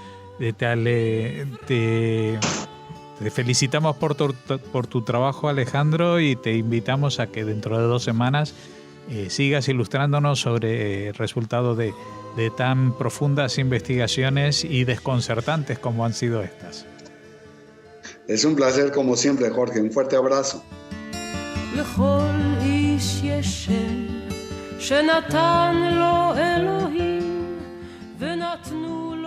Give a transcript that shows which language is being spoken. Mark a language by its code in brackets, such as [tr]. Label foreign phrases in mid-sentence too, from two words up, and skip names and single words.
[es] Te felicitamos por tu trabajo, Alejandro, y te invitamos a que dentro de 2 semanas sigas ilustrándonos sobre el resultado de tan profundas investigaciones y desconcertantes como han sido estas. Es un placer como siempre, Jorge. Un fuerte abrazo. [he] לכל איש יש שם שנתן לו אלוהים ונתנו